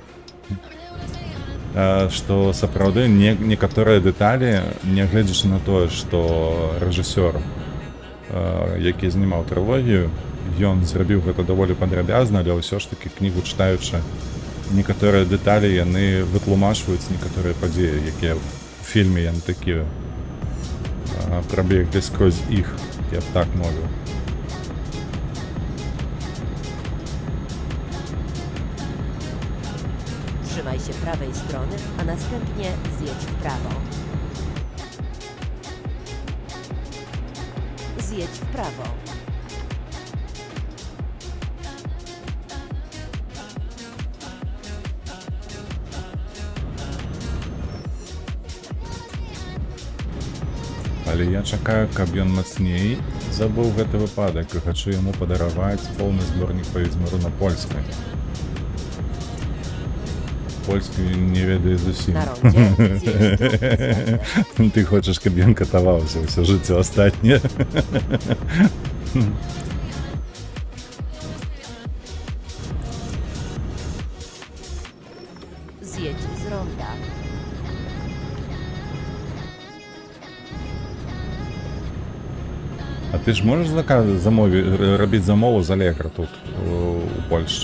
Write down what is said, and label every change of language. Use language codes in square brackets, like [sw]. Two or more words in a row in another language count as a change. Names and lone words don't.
[be] Што сапраўды некаторыя дэталі, нягледзячы на тое, што рэжысёр, які знімаў трылогію, ён зрабіў гэта даволі падрабязна, але ўсё ж такі кнігу чытаючы, некаторыя дэталі яны вытлумачваюць некаторыя падзеі, якія ў фільме яны такія прабеглі скрозь іх, я б так мовіў. [pl] Trzymaj się prawej strony, a następnie zjedź w prawo. Zjedź w prawo. [be] Але я чакаю, каб ён мацней забыў гэты выпадак і хачу яму падараваць поўны зборнік па Ведзьміру на польскай. Польскі не ведае зусім. [pl] Na rondzie zjedź drugie zwęgle. [be] Ты хочаш, каб ён катаваўся ўсё жыццё астатняе. [pl] Zjedź z ronda. [be] А ты ж можаш рабіць замову з Алегра тут у Польшчы?